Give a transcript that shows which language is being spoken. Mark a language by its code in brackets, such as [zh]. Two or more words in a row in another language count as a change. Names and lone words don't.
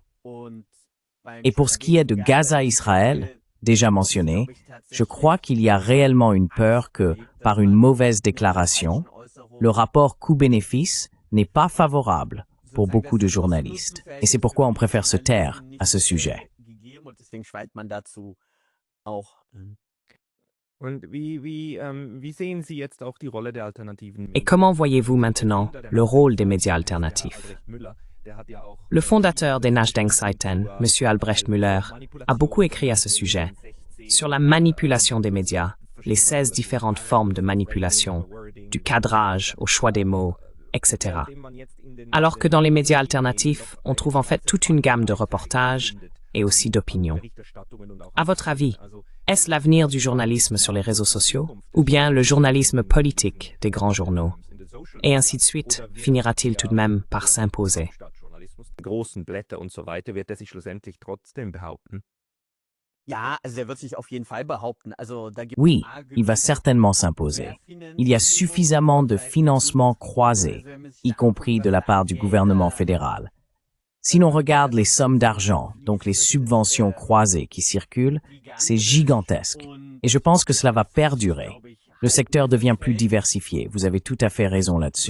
[fr] Et pour ce qui est de Gaza-Israël, déjà mentionné, je crois qu'il y a réellement une peur que, par une mauvaise déclaration, le rapport coût-bénéfice n'est pas favorable pour beaucoup de journalistes. Et c'est pourquoi on préfère se taire à ce sujet. [de] Und wie sehen Sie jetzt auch die Rolle der alternativen [fr] Et comment voyez-vous maintenant le rôle des médias alternatifs? Le fondateur des Nachdenkseiten, M. Albrecht Müller, a beaucoup écrit à ce sujet, sur la manipulation des médias, les 16 différentes formes de manipulation, du cadrage au choix des mots, etc. Alors que dans les médias alternatifs, on trouve en fait toute une gamme de reportages et aussi d'opinions. À votre avis, est-ce l'avenir du journalisme sur les réseaux sociaux ou bien le journalisme politique des grands journaux? Et ainsi de suite, finira-t-il tout de même par s'imposer? [de] großen Blätter und so weiter, wird er sich schlussendlich trotzdem behaupten? Ja, also der wird sich auf jeden Fall behaupten. Also da gibt [fr] Oui, il va certainement s'imposer. Il y a suffisamment de financements croisés, y compris de la part du gouvernement fédéral. Si l'on regarde les sommes d'argent, donc les subventions croisées qui circulent, c'est gigantesque. Et je pense que cela va perdurer. Le secteur devient plus diversifié, vous avez tout à fait raison là-dessus.